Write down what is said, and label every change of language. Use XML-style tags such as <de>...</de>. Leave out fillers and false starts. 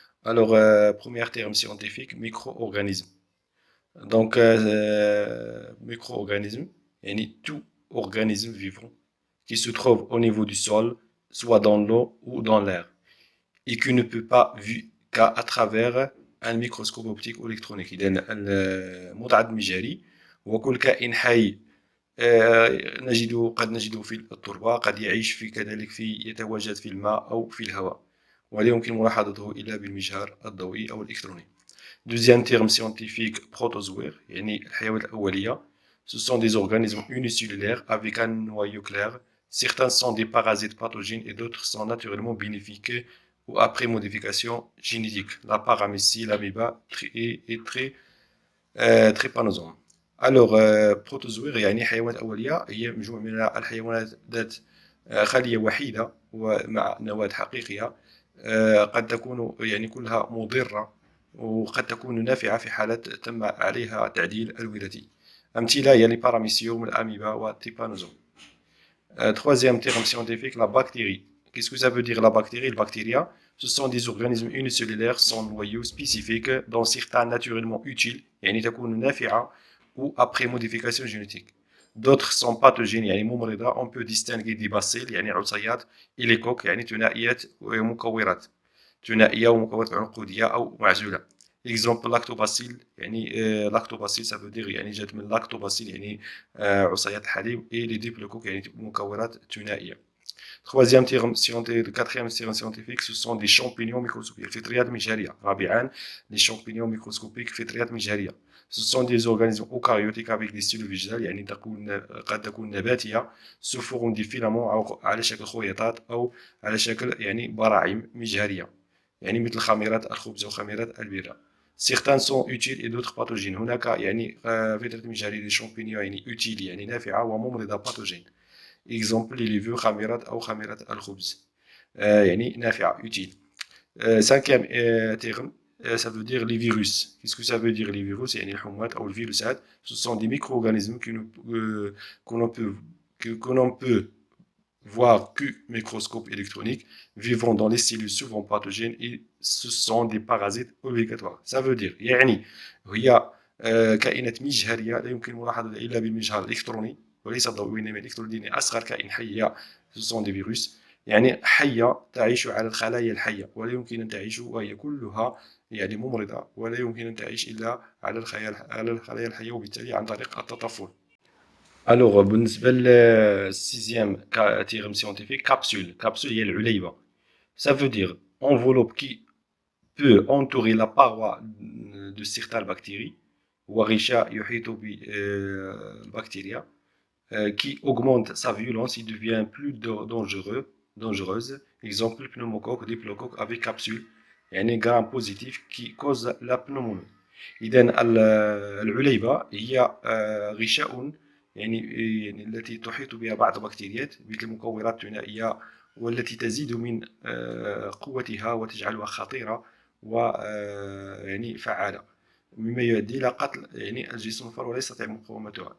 <fr>Alors, premier terme scientifique, micro-organisme. Donc, micro-organisme, yani tout organisme vivant qui se trouve au niveau du sol, soit dans l'eau ou dans l'air, et qui ne peut pas vu qu'à travers un microscope optique ou électronique.</fr> <ar>إذن المتعد المجهري هو كل كائن حي قد نجده في التربة، قد يعيش كذلك يتواجد في الماء أو في الهواء، ولا يمكن ملاحظته إلا بالمجهر الضوئي أو الإلكتروني.</ar> <fr>Deuxième terme scientifique, protozoaire,</fr> <ar>يعني الحيوانات الأولية.</ar> <fr>Ce sont des organismes unicellulaires avec un noyau clair. Certains sont des parasites pathogènes et d'autres sont naturellement bénéfiques ou après modification génétique. La paramécie, l'ameba et trypanosome.</fr> <ar>Alors, protozoaire يعني حيوانات أولية هي مجموعة من الحيوانات ذات خلية وحيدة ومع نواة حقيقية. قد تكون يعني كلها مضرة وقد تكون نافعة في حالة تم عليها تعديل الوراثي. أمثلة هي الباراميسيوم، الأميبا والتيبانوزوم.</ar> <fr>Troisième terme scientifique, la bactérie. Qu'est-ce que ça veut dire la bactérie? Le bactéria, ce sont des organismes unicellulaires sans noyau spécifique, dont certains naturellement utiles,</fr> <ar>يعني تكون نافعة</ar> <fr>ou après modification génétique. D'autres sont pathogènes</fr> <ar>يعني ممرضة.</ar> <fr>On peut distinguer des bacilles</fr> <ar>يعني عصيات،</ar> <fr>et les coques</fr> <ar>يعني ثنائيات ومكورات، ثنائية ومكورات عنقودية أو معزولة. Exemple lactobacille يعني lactobacille</ar> <fr>ça veut dire</fr> <ar>يعني جات من lactobacille يعني عصيات الحليب،</ar> <fr>et les diplocoques</fr> <ar>يعني مكورات ثنائية.</ar> <fr>Troisième terme scientifique, quatrième terme scientifique, ce sont des champignons microscopiques,</fr> <ar>الفطريات المجهرية. رابعا</ar> <fr>les champignons microscopiques</fr> <ar>فطريات مجهرية.</ar> <fr>Ce sont des organismes eucaryotiques avec des cellules végétales</fr> <ar>يعني قد تكون نباتية</ar> <fr>sous forme de filaments</fr> <ar>أو على شكل خيوطات أو على شكل يعني براعم مجهرية، يعني مثل خميرات الخبز وخميرات البيرة.</ar> <fr>Certains sont utiles et d'autres pathogènes.</fr> <ar>هناك يعني فطرة مجهرية</ar> <fr>des champignons</fr> <ar>يعني utile يعني نافعة وممرضة باثوجين.</ar> <fr>Exemple les levures</fr> <ar>خميرات أو خميرات الخبز يعني نافعة utile.</ar> <fr>Cinquième terme, ça veut dire les virus. Qu'est-ce que ça veut dire les virus?</fr> <ar>يعني الحمات أو الفيروسات.</ar> <fr>Ce sont des micro-organismes que l'on peut voire que microscope électronique, vivant dans les cellules souvent pathogènes, et ce sont des parasites obligatoires. Ça veut dire</fr> <ar>يعني هي كائنات مجهرية لا يمكن ملاحظتها إلا بالمجهر الإلكتروني وليس الضوئي، إنما الإلكتروني لأن أصغر كائن حي</ar> <fr>ce sont des virus،</fr> <ar>يعني حية تعيش على الخلايا الحية ولا يمكن أن تعيش وهي كلها يعني ممرضة، ولا يمكن أن تعيش إلا على الخلايا الحية وبالتالي عن طريق التطفل. الوغ بالنسبة للسيزيام تيرم سيونتيفيك، كابسول هي العليبة.</ar> <fr>Ça veut dire enveloppe qui peut entourer la paroi de certaines bactéries</fr> <ar>وغشاء يحيط بالبكتيريا</ar> <fr>qui augmente sa violence, il devient plus dangereuse. Exemple pneumocoque, diplocoque avec capsule يعني gram positif qui cause la pneumonie.</fr> <ar>إذا العليبة هي غشاء يعني التي تحيط بها بعض البكتيريات مثل مكورات ثنائية، والتي تزيد من قوتها وتجعلها خطيرة و يعني فعالة، مما يؤدي إلى قتل يعني الجسم الفر ولا يستطيع مقاومتها.</ar>